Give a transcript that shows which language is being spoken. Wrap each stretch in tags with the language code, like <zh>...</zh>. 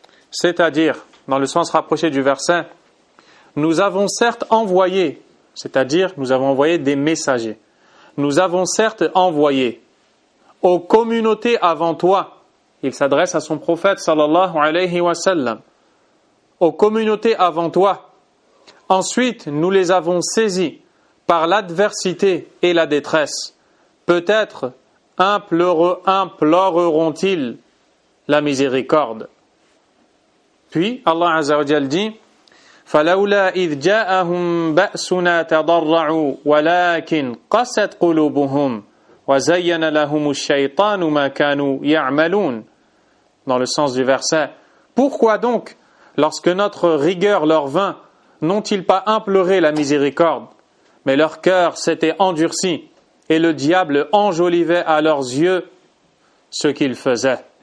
<fr>C'est-à-dire, dans le sens rapproché du verset, nous avons certes envoyé, c'est-à-dire nous avons envoyé des messagers, nous avons certes envoyé aux communautés avant toi, il s'adresse à son prophète sallallahu alayhi wa sallam, aux communautés avant toi, ensuite nous les avons saisis par l'adversité et la détresse, peut-être imploreront-ils la miséricorde. Puis Allah Azza wa Jal dit</fr> <ar>فَلَوْلَا إِذْ جَاءَهُمْ بَأْسُنَا تَضَرَّعُوا وَلَكِنْ قَسَتْ قُلُوبُهُمْ وَزَيَّنَ لَهُمُ الشَّيْطَانُ مَا كَانُوا يَعْمَلُونَ.</ar> <fr>Dans le sens du verset, pourquoi donc, lorsque notre rigueur leur vint, n'ont-ils pas imploré la miséricorde? Mais leur cœur s'était endurci et le diable enjolivait à leurs yeux ce qu'ils faisaient.</fr>